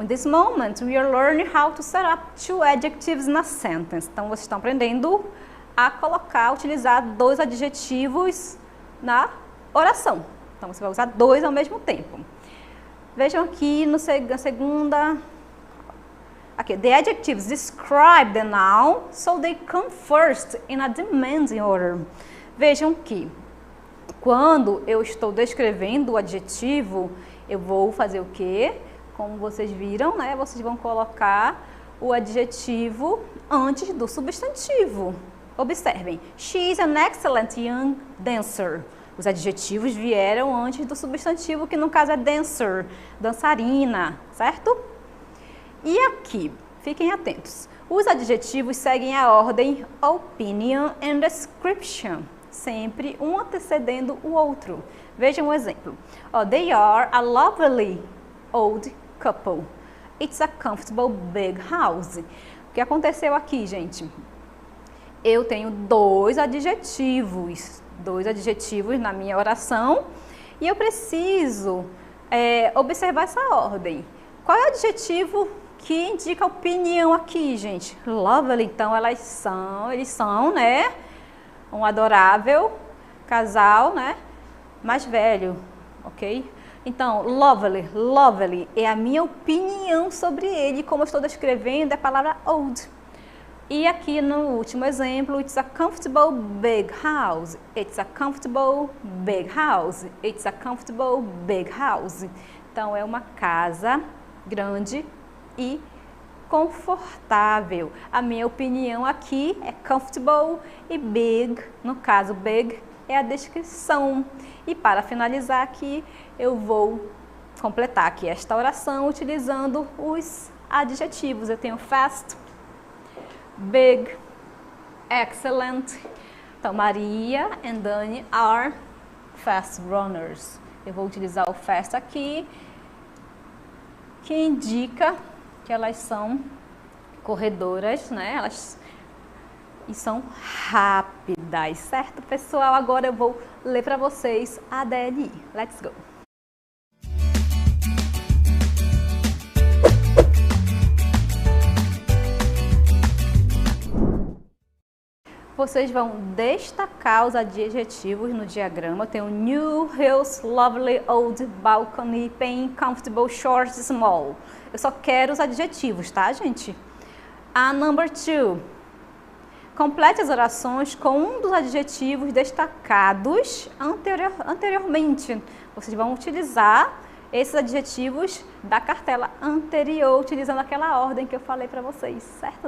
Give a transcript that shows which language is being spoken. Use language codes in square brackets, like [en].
[en] In this moment, we are learning how to set up two adjectives in a sentence. [pt] Então, vocês estão aprendendo a utilizar dois adjetivos na oração. Então, você vai usar dois ao mesmo tempo. Vejam aqui na segunda. Aqui, [en] the adjectives describe the noun, so they come first in a demanding order. [pt] Vejam que quando eu estou descrevendo o adjetivo, eu vou fazer o quê? Como vocês viram, né? Vocês vão colocar o adjetivo antes do substantivo. Observem. [en] She is an excellent young dancer. [pt] Os adjetivos vieram antes do substantivo, que no caso é dancer, dançarina, certo? E aqui, fiquem atentos. Os adjetivos seguem a ordem [en] opinion and description, [pt] sempre um antecedendo o outro. Vejam um exemplo. [en] They are a lovely old couple. It's a comfortable big house. [pt] O que aconteceu aqui, gente? Eu tenho dois adjetivos na minha oração e eu preciso observar essa ordem. Qual é o adjetivo que indica opinião aqui, gente? Lovely, então eles são, né, um adorável casal, né, mais velho, ok? Então, lovely é a minha opinião sobre ele, como eu estou descrevendo é a palavra old. E aqui no último exemplo, [en] it's a comfortable big house. It's a comfortable big house. It's a comfortable big house. [pt] Então, é uma casa grande e confortável. A minha opinião aqui é comfortable e big. No caso, big é a descrição. E para finalizar aqui, eu vou completar aqui esta oração utilizando os adjetivos. Eu tenho fast, big, excellent. Então, [en] Maria and Dani are fast runners. [pt] Eu vou utilizar o fast aqui que indica que elas são corredoras, né? E são rápidas, certo, pessoal? Agora eu vou ler para vocês a DNI. [en] Let's go! [pt] Vocês vão destacar os adjetivos no diagrama. Tem o new, hills, lovely, old, balcony, pen, comfortable, short, small. Eu só quero os adjetivos, tá, gente? A number 2. Complete as orações com um dos adjetivos destacados anteriormente. Vocês vão utilizar esses adjetivos da cartela anterior, utilizando aquela ordem que eu falei para vocês, certo?